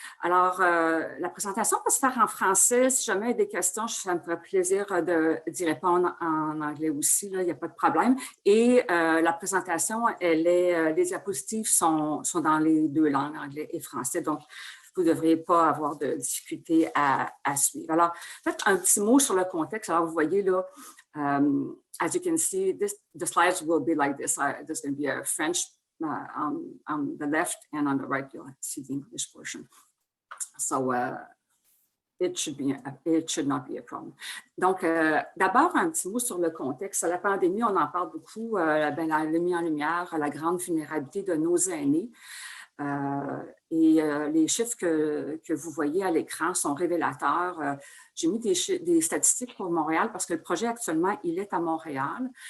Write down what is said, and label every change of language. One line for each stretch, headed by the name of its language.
French: Alors, la présentation va se faire en français. Si jamais il y a des questions, ça me ferait plaisir d'y répondre en anglais aussi. Là, il n'y a pas de problème. Et la présentation, les diapositives sont dans les deux langues, anglais et français. Donc, vous ne devriez pas avoir de difficulté à suivre. Alors, peut-être un petit mot sur le contexte. Alors, vous voyez là,
English: as you can see, the slides will be like this. There's going to be a French on the left, and on the right, you'll see the English portion. So it should not be a problem.
French: Donc, d'abord, un petit mot sur le contexte. La pandémie, on en parle beaucoup, la mis en lumière la grande vulnérabilité de nos aînés. Et les chiffres que vous voyez à l'écran sont révélateurs. J'ai mis des statistiques pour Montréal parce que le projet actuellement, il est à Montréal.